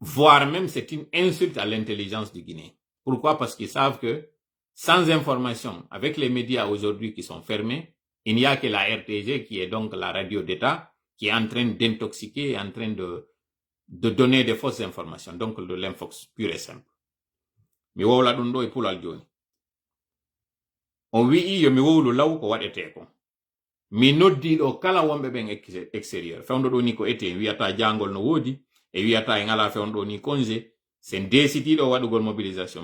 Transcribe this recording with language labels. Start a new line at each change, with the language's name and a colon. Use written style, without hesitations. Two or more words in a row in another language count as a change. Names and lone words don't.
French: voire même c'est une insulte à l'intelligence du Guinée. Pourquoi? Parce qu'ils savent que sans information, avec les médias aujourd'hui qui sont fermés, il n'y a que la RTG, qui est donc la radio d'État, qui est en train d'intoxiquer, en train de donner des fausses informations, donc de l'infox pur et simple.
Fula: Mi wowla ɗum ɗo e pulal joni. On wi'i yo mi wowlu law ko waɗete ko. Mi noddi ɗo kala wonɓe ɓen extérieur. Fewndo ɗo ni ko ete, wiyata jangol no woodi, e wiyata en ala fewndo ni congé, sen décidiɗo waɗugol mobilisation.